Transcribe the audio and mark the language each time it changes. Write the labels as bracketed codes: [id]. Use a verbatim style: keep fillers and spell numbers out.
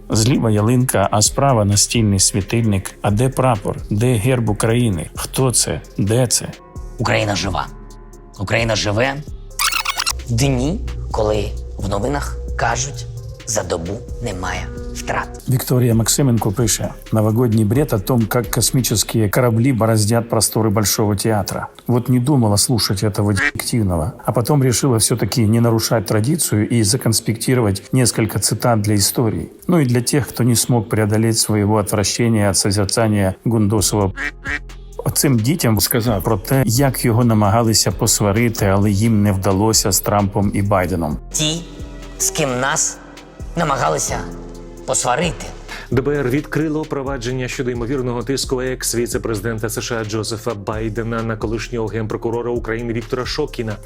[uk] Зліва ялинка, а справа настільний світильник. А де прапор? Де герб України? Хто це? Де це? Україна жива. Україна живе в дні, коли в новинах кажуть, за добу немає втрат. [ru] Виктория Максименко пишет. Новогодний бред о том, как космические корабли бороздят просторы Большого театра. Вот не думала слушать этого детективного, а потом решила все-таки не нарушать традицию и законспектировать несколько цитат для истории. Ну и для тех, кто не смог преодолеть своего отвращения от созерцания Гундосова. [uk] Оцим дітям сказав про те, як його намагалися посварити, але їм не вдалося з Трампом і Байденом. Ті, з ким нас намагалися посварити. де бе ер відкрило провадження щодо ймовірного тиску екс-віцепрезидента США Джозефа Байдена на колишнього генпрокурора України Віктора Шокіна.